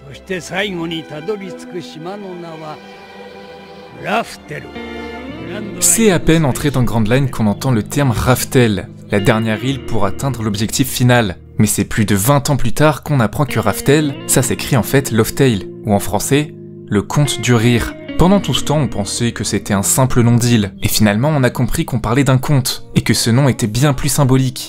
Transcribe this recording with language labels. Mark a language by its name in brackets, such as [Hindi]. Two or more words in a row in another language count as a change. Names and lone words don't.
[Japanese] して最後にたどり着く島の名はラフテル。 [French] C'est à peine entré dans Grand Line qu'on entend le terme Raftel, la dernière île pour atteindre l'objectif final. Mais c'est plus de 20 ans plus tard qu'on apprend que Raftel, ça s'écrit en fait Love Tale, ou en français, le conte du rire. Pendant tout ce temps, on pensait que c'était un simple nom d'île, et finalement on a compris qu'on parlait d'un conte, et que ce nom était bien plus symbolique.